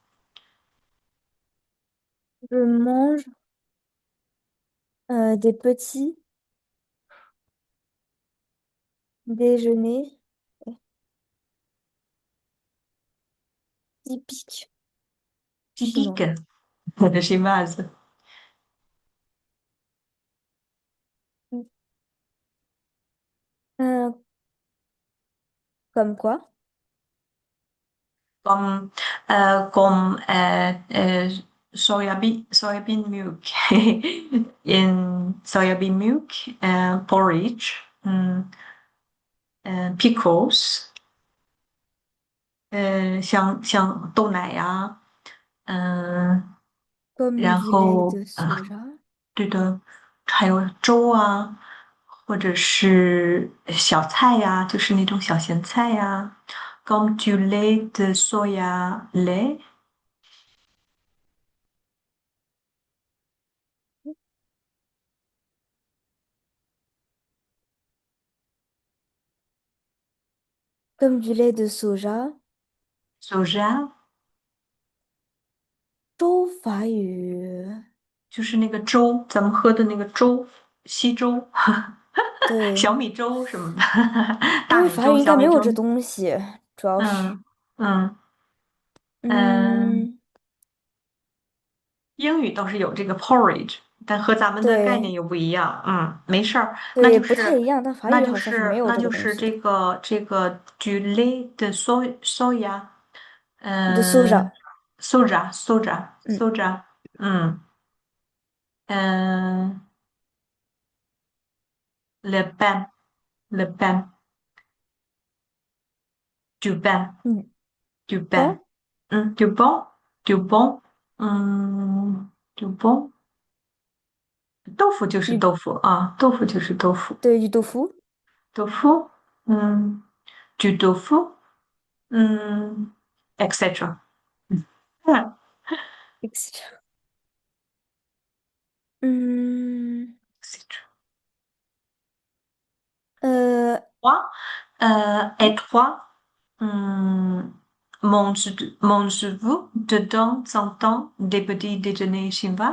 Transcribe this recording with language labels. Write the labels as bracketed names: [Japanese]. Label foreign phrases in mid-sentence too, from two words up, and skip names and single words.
[French] Je mange des petits déjeuners typiques Typique chinois. de chinoise. Euh, comme quoi? Comme, [English] soybean milk. Soybean milk, porridge, pickles, [Chinese] 像豆奶呀， [French] Comme [Chinese] 然 [French] du lait [Chinese] 后 [French] de soja, [Chinese] 对的，还有粥啊，或者是小菜呀，就是那种小咸菜呀 ， [French] comme du lait de soya lait， comme du lait de soja, soja， [Chinese] 周法语。就是那个粥，咱们喝的那个粥，稀粥、小对，米粥什么的，因为大米粥、法语应该没有这小米粥。东西，主要是。嗯嗯嗯，嗯，英语倒是有这个 porridge，但和咱们的概念对又不一样。没事儿，那对，就是不太一样，但法那语就是好像是没有这那就是个东西的。这个 [French] du lait de soya， de 嗯 soja， soja soja 嗯 soja，嗯嗯 ，le pain le pain du pain 嗯， du pain， pan， du bon du bon，du bon， [Chinese] 豆腐就是 [French] du [Chinese] 豆腐啊，豆腐就是豆腐， [French] 对du tofu，豆腐，嗯 ，du tofu，etc。嗯 etc. 嗯， etc。呃， Toi, et toi, hum, mangez-vous de temps en temps des petits déjeuners chinois?